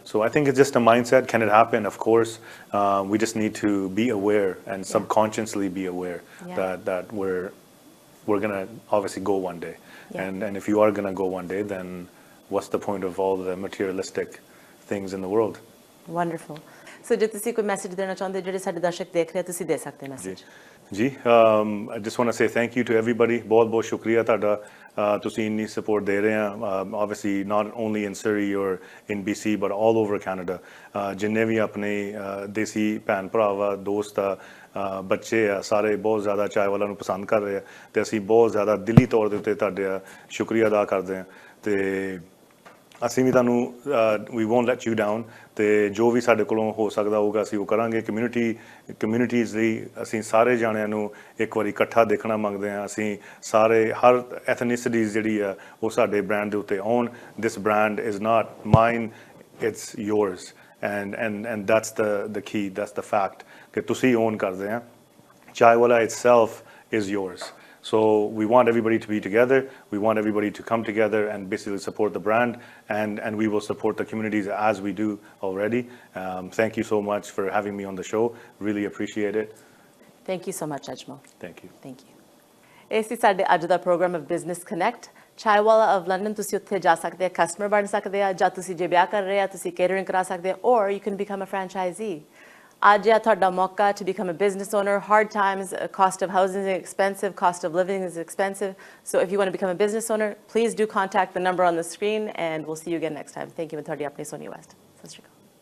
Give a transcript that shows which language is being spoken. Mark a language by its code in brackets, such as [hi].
[en] So I think it's just a mindset. Can it happen? Of course. We just need to be aware and subconsciously be aware that we're going to obviously go one day. And if you are going to go one day, then what's the point of all the materialistic things in the world? Wonderful. [pa] So ਜੇ ਤੁਸੀਂ ਕੋਈ message ਦੇਣਾ ਚਾਹੁੰਦੇ ਜਿਹੜੇ ਸਾਡੇ ਦਰਸ਼ਕ ਦੇਖ ਰਹੇ ਤੁਸੀਂ ਦੇ ਸਕਦੇ ਮੈਸੇਜ. [en] ਜੀ, I just want to say thank you to everybody. [pa] ਬਹੁਤ ਸ਼ੁਕਰੀਆ ਤੁਹਾਡਾ, ਤੁਸੀਂ ਇੰਨੀ support ਦੇ ਰਹੇ ਆ, [en] obviously not only in Surrey or in BC but all over Canada. [pa] ਜਿੰਨੇ ਵੀ ਆਪਣੇ ਦੇਸੀ ਭੈਣ ਭਰਾ ਵਾ, ਦੋਸਤ ਆ, ਬੱਚੇ ਆ, ਸਾਰੇ ਬਹੁਤ ਜ਼ਿਆਦਾ ਚਾਇਵਾਲਾ ਨੂੰ ਪਸੰਦ ਕਰ ਰਹੇ ਆ, ਤੇ ਅਸੀਂ ਬਹੁਤ ਜ਼ਿਆਦਾ ਦਿਲੀ ਤੌਰ ਦੇ ਉੱਤੇ ਤੁਹਾਡਾ ਸ਼ੁਕਰੀਆ ਅਦਾ ਕਰਦੇ ਹਾਂ. ਤੇ ਅਸੀਂ ਵੀ ਤੁਹਾਨੂੰ ਵੀ [en] won't let you down [pa] ਤੇ ਜੋ ਵੀ ਸਾਡੇ ਕੋਲੋਂ ਹੋ ਸਕਦਾ ਹੋਊਗਾ ਅਸੀਂ ਉਹ ਕਰਾਂਗੇ ਕਮਿਊਨਿਟੀਜ਼ ਲਈ ਅਸੀਂ ਸਾਰੇ ਜਾਣਿਆਂ ਨੂੰ ਇੱਕ ਵਾਰੀ ਇਕੱਠਾ ਦੇਖਣਾ ਮੰਗਦੇ ਹਾਂ ਅਸੀਂ ਸਾਰੇ ਹਰ ਐਥਨੀਸਿਟੀਜ਼ ਜਿਹੜੀ ਆ ਉਹ ਸਾਡੇ ਬ੍ਰਾਂਡ ਦੇ ਉੱਤੇ ਆਉਣ [en] this brand is not mine it's yours and that's the key that's the fact [pa] ਕਿ ਤੁਸੀਂ ਓਨ ਕਰਦੇ ਆ CHAIIWALA itself is yours. [en] So we want everybody to be together. We want everybody to come together and basically support the brand, and we will support the communities as we do already. Thank you so much for having me on the show. Really appreciate it. Thank you so much, Ajmal. Thank you. Thank you. [pa] ਇਸ ਸੀ ਸਾਡੇ ਅੱਜ ਦਾ programme of Business Connect. CHAIIWALA of London, ਤੁਸੀਂ ਉੱਥੇ ਜਾ ਸਕਦੇ ਆ, customer ਬਣ ਸਕਦੇ ਆ, ਜਾਂ ਤੁਸੀਂ ਜੇ ਵਿਆਹ ਕਰ ਰਹੇ ਆ ਤੁਸੀਂ ਕੇਟਰਿੰਗ ਕਰਾ ਸਕਦੇ ਆ, [en] or you can become a franchisee. [pa] ਅੱਜ ਆ ਤੁਹਾਡਾ ਮੌਕਾ [en] to become a business owner. Hard times, cost of housing is expensive, cost of living is expensive. So if you want to become a business owner, please do contact the number on the screen, and we'll see you again next time. Thank you, and [pa] ਤੁਹਾਡੀ ਆਪਣੀ [en] Sonia West. [pa] ਸਤਿ ਸ਼੍ਰੀ ਅਕਾਲ.